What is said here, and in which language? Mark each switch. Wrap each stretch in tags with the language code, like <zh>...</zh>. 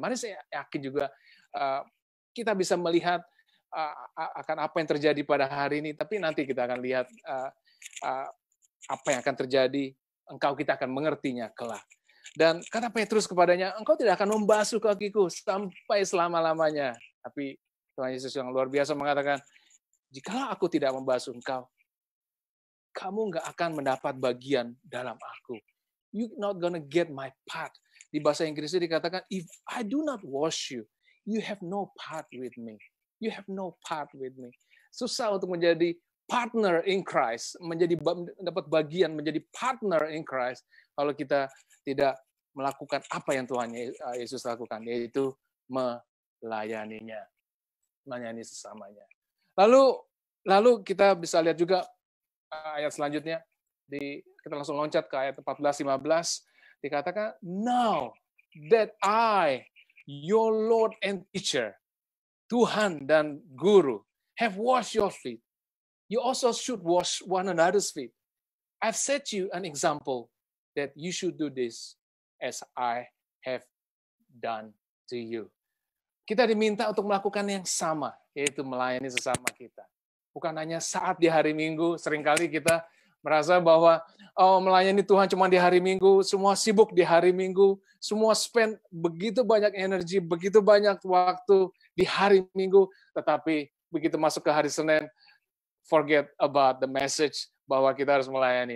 <id>Mari saya yakin juga kita bisa melihat akan apa yang terjadi pada hari ini, tapi nanti kita akan lihat apa yang akan terjadi, kita akan mengertinya kelak. Dan kata Petrus kepadanya, engkau tidak akan membasuh kakiku sampai selama-lamanya. Tapi Tuhan Yesus yang luar biasa mengatakan, jikalau aku tidak membasuh engkau, kamu nggak akan mendapat bagian dalam aku.</id> <en>You're not gonna get my part.</en> <id>Di bahasa Inggrisnya dikatakan,</id> <en>if I do not wash you, you have no part with me. You have no part with me.</en> <id>Susah untuk menjadi</id> <en>partner in Christ,</en> <id>dapat bagian menjadi partner in Christ, kalau kita tidak melakukan apa yang Tuhan Yesus lakukan, yaitu melayaninya, melayani sesamanya. Lalu kita bisa lihat juga ayat selanjutnya, kita langsung loncat ke ayat 14-15, dikatakan,</id> <en>"Now that I, your Lord and teacher,"</en> <id>Tuhan dan Guru,</id> <en>"have washed your feet, you also should wash one another's feet. I've set you an example that you should do this as I have done to you."</en> <id>Kita diminta untuk melakukan yang sama, yaitu melayani sesama kita. Bukan hanya saat di hari Minggu, seringkali kita merasa bahwa melayani Tuhan cuma di hari Minggu, semua sibuk di hari Minggu, semua spend begitu banyak energi, begitu banyak waktu di hari Minggu, tetapi begitu masuk ke hari Senin,</id> <en>forget about the message</en> <id>bahwa kita harus melayani.</id>